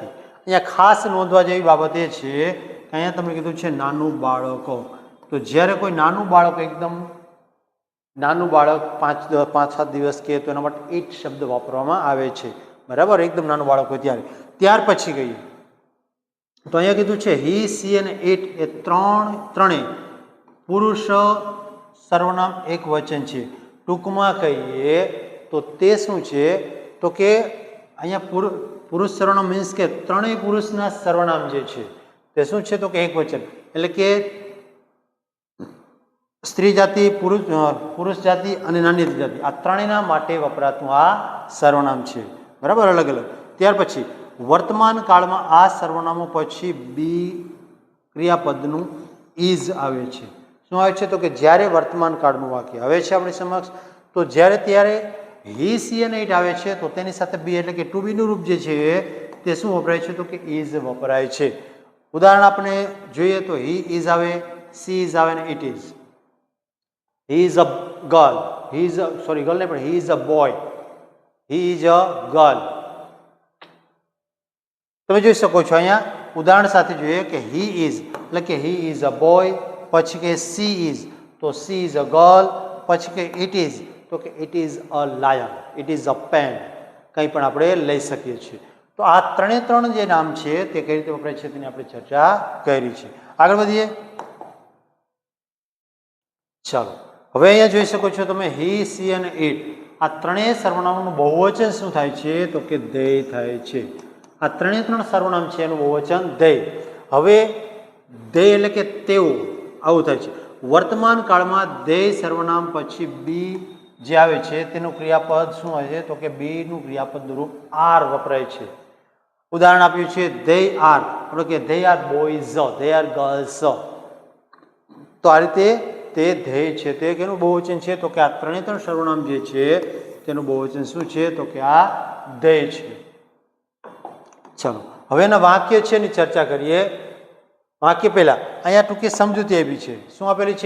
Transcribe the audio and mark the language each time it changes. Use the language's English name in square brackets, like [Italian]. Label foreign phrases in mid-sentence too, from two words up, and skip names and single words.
[Gujarati] અહીંયા ખાસ નોંધવા જેવી બાબત એ છે કે અહીંયા તમે કીધું છે નાનું બાળકો। तो જ્યારે કોઈ નાનું બાળક, એકદમ નાનું બાળક 5-7 દિવસ કે તો એના માટે ઇટ શબ્દ વાપરવામાં આવે છે, બરાબર। એકદમ નાનું બાળક હોય ત્યારે। ત્યાર પછી ગઈએ તો અહીંયા કીધું છે [English] he, she [Gujarati] અને इट એ ત્રણેય પુરુષ સર્વનામ એક વચન છે। ટૂંકમાં કહીએ તો તે શું છે તો કે અહીંયા પુરુષ સર્વનામ મીન્સ કે ત્રણેય પુરુષના સર્વનામ જે છે તે શું છે તો કે એક વચન, એટલે કે સ્ત્રી જાતિ, પુરુષ જાતિ અને નાન્યતર જાતિ આ ત્રણેયના માટે વપરાતું આ સર્વનામ છે, બરાબર, અલગ અલગ। ત્યાર પછી વર્તમાન કાળમાં આ સર્વનામો પછી બી ક્રિયાપદનું ઇઝ આવે છે। શું આવે છે તો કે જ્યારે વર્તમાન કાળનું વાક્ય આવે છે આપણી સમક્ષ તો જ્યારે ત્યારે [English] he, she [Gujarati] અને ઇટ આવે છે તો તેની સાથે બી એટલે કે ટુ બીનું રૂપ જે છે તે શું વપરાય છે તો કે ઇઝ વપરાય છે। ઉદાહરણ આપણે જોઈએ તો [English] he is [Gujarati] આવે, [English] she is [Gujarati] આવે અને [English] it is. He is a girl. He is a, sorry, girl नहीं, but he is a boy. He is a girl. [Gujarati] તમે જોઈ શકો છો અહીંયા ઉદાહરણ સાથે જોઈએ કે [English] he is [Gujarati] એટલે કે [English] he is a boy, [Gujarati] પછી કે [English] she is [Gujarati] તો [English] she is a girl, [Gujarati] પછી કે [English] it is [Gujarati] તો કે [English] it is a lion, it is a pen, [Gujarati] કંઈ પણ આપણે લઈ શકીએ છીએ। તો આ ત્રણ જે નામ છે તે કઈ રીતે વપરાય છે તેની આપણે ચર્ચા કરી છે। આગળ વધીએ। ચાલો હવે અહીંયા જોઈ શકો છો તમે [English] he, she [Gujarati] અને इट આ ત્રણેય સર્વનામનું બહુવચન શું થાય છે તો કે they થાય છે। આ ત્રણ સર્વનામ છે એનું બહુવચન they। હવે they એટલે કે તેઓ આવું થાય છે। વર્તમાન કાળમાં they સર્વનામ પછી બી જે આવે છે તેનું ક્રિયાપદ શું હોય છે તો કે બી નું ક્રિયાપદનું રૂપ આર વપરાય છે। ઉદાહરણ આપ્યું છે [English] they are [Gujarati] એટલે કે [English] they are boys, they are girls। [Gujarati] તો આ રીતે તે ધ્યેય છે તે કેનું બહુવચન છે તો કે આ ત્રણેય સર્વનામ જે છે તેનું બહુવચન શું છે તો કે આ ધ્યેય છે। चलो હવે એના વાક્ય છે એની ચર્ચા કરીએ. વાક્ય પહેલા અહીંયા ટૂંકી સમજૂતી આપી છે. શું આપેલી છે?